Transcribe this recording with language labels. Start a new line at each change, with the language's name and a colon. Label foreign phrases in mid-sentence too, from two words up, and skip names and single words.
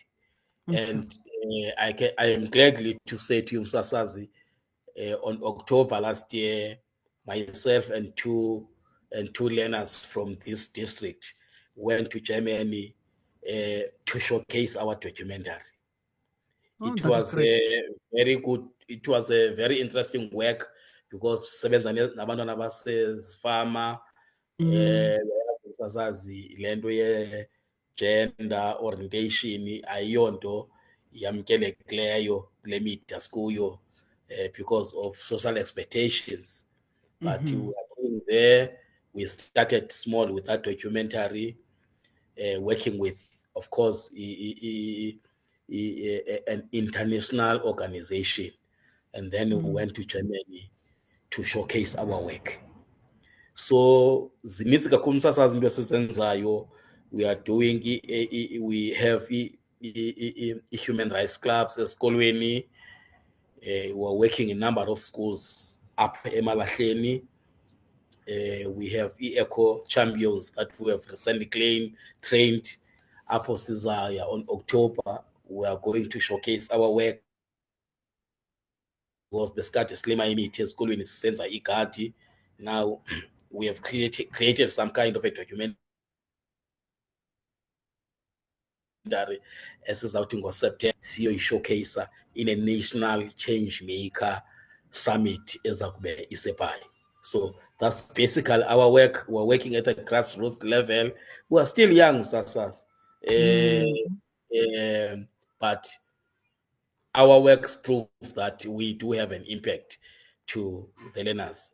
English: And I am gladly to say to you, Msasazi, on October last year, myself and two learners from this district went to Germany to showcase our documentary. It was a very good, it was a very interesting work, because
Xhosa: sebenza nabantwana basefama, Msasazi, lento ye
English: gender orientation
Xhosa: ayonto yamkelekileyo kule
English: media sikuyo, because of social expectations. But we are going there. We started small with that documentary, working with, of course, an international organization. And then we went to Germany to showcase our work.
Xhosa: So zinitsi kakhulu Msasazi into esizenzayo.
English: We are doing, we have human rights clubs esikolweni. We are working in a number of schools up eMalahleni. We have Eco Champions that we have recently trained.
Xhosa: Apho sizaya
English: on October, we are going to showcase our work.
Xhosa: Because besikade silima imithi esikolweni sisenza igadi.
English: Now we have created some kind of a documentary
Xhosa: esizawuthi ngoSeptember siyoyishowcase
English: in a national change maker summit
Xhosa: ezakube iseBhayi.
English: So that's basically our work. We're working at the grassroots level. We are still young, Msasazi, but our works prove that we do have an impact to the learners.